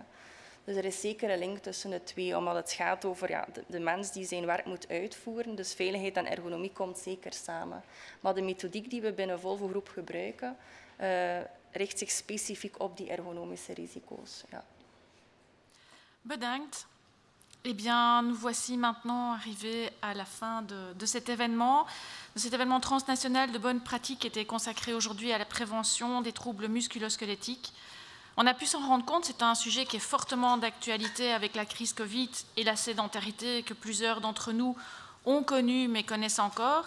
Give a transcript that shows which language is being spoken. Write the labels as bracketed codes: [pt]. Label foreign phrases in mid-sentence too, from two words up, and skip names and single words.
[nl] Dus er is zeker een link tussen de twee, omdat het gaat over de mens die zijn werk moet uitvoeren. Dus veiligheid en ergonomie komt zeker samen. Maar de methodiek die we binnen Volvo Groep gebruiken, richt zich specifiek op die ergonomische risico's. Ja. Bedankt. [fr] Eh bien, nous voici maintenant arrivés à la fin de cet événement transnational de bonnes pratiques qui était consacré aujourd'hui à la prévention des troubles musculo-squelettiques. On a pu s'en rendre compte, c'est un sujet qui est fortement d'actualité avec la crise Covid et la sédentarité que plusieurs d'entre nous ont connue mais connaissent encore.